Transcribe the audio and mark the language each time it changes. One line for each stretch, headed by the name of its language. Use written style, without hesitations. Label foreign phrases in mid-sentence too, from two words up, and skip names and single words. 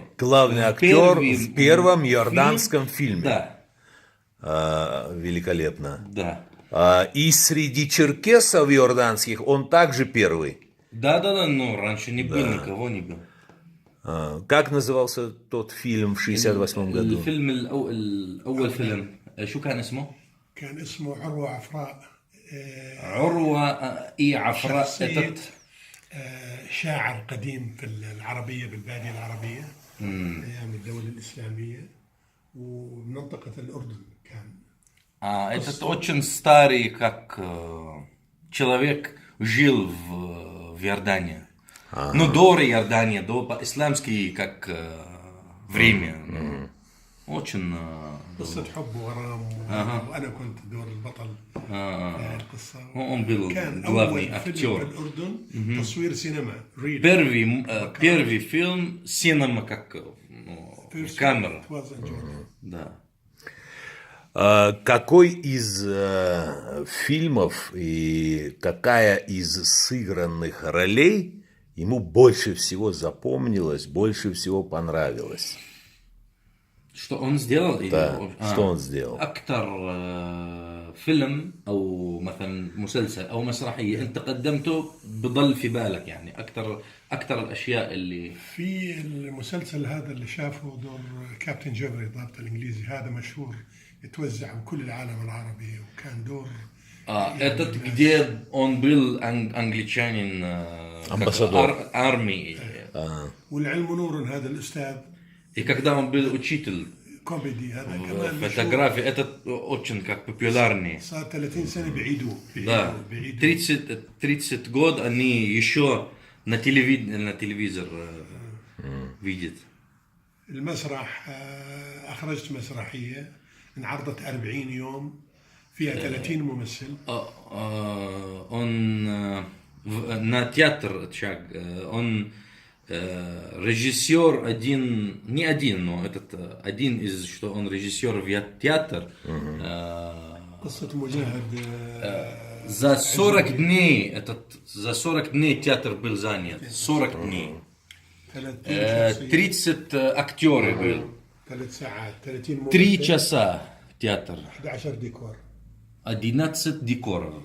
Russian: Главный актер в первом иорданском фильме. Да. Великолепно. Да. И среди черкесов иорданских он также первый. Да, но раньше не был, никого не был. Как назывался тот фильм в 68 году?
Arabic: الفيلم الأول فيلم شو كان اسمه؟ كان اسمه عروة عفراء. عروة عفراء. شخصية شاعر قديم في العربية، بالبادية العربية أيام الدولة الإسلامية، ومنطقة الأردن كان.
Russian: Этот очень старый, как человек жил в Иордании. Ну, до Иордании, до исламский, как время. Очень
Arabic: قصة حب وغرام، وأنا كنت دور البطل في القصة.
Russian: Он был
Arabic: كان
Russian: главный
Arabic: أول فيلم
Russian: актер.
Arabic: بالأردن تصوير سينما.
Russian: Первый фильм синема, как камера. Да. Какой из фильмов и какая из сыгранных ролей ему больше всего запомнилась, больше всего понравилась? Что он сделал? Да, что он сделал?
Arabic: أكثر فيلم أو مثلا مسلسل أو مسرحية أنت قدمته بضل في بالك، يعني أكثر الأشياء اللي في المسلسل هذا اللي شافه دور كابتن جبري الضابط الإنجليزي، هذا مشهور يتوزع بكل العالم العربي، وكان دور
Russian: этот, где он был англичанин, Амбассадор. армии.
Arabic: والعلم نور هذا الأستاذ.
Russian: И когда он был учитель
Arabic: كوميدي هذا كمان
Russian: фотографии, этот очень как популярный.
Arabic: صار 30 سنة بعيدوه.
Russian: Да, 30 год они еще на телевизор видят.
Arabic: المسرح أخرجت مسرحية انعرضت 40 يوم فيها 30 ممثل.
Russian: Он на театр он режиссер не один, но этот один из, что он режиссер в театр.
Arabic: قصة مجاهد.
Russian: За 40 дней, за 40 дней театр был занят. 40 дней. 30 актеры был.
Arabic: 3 ساعات 30 ممثل.
Russian: 3 часа театр.
Arabic: 11 ديكور.
Russian: 11 декоров.